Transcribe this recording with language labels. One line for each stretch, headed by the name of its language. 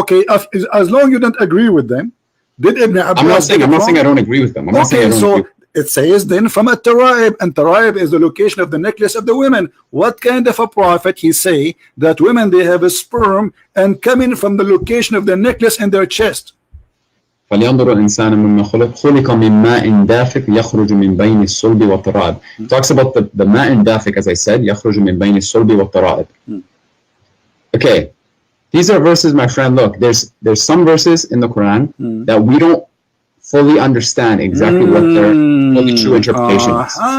English: Okay, as long as you don't agree with them, did Ibn Abbas? I'm not saying. I'm not saying I don't agree with them. I'm not saying I don't so agree. it says then from a Taraib, and Taraib is the location of the necklace of the women. What kind of a prophet he say that women they have a sperm and coming from the location of the necklace in their chest?
Arabic: فلينظر الإنسان مما خلق من ماء دافق يخرج من بين الصلب والترائب.
English: Talks about the
Arabic: ماء دافق,
English: as I said,
Arabic: يخرج من بين الصلب والترائب.
English: Okay, these are verses, my friend. Look, there's some verses in the Quran that we don't fully understand exactly what their fully true interpretation is.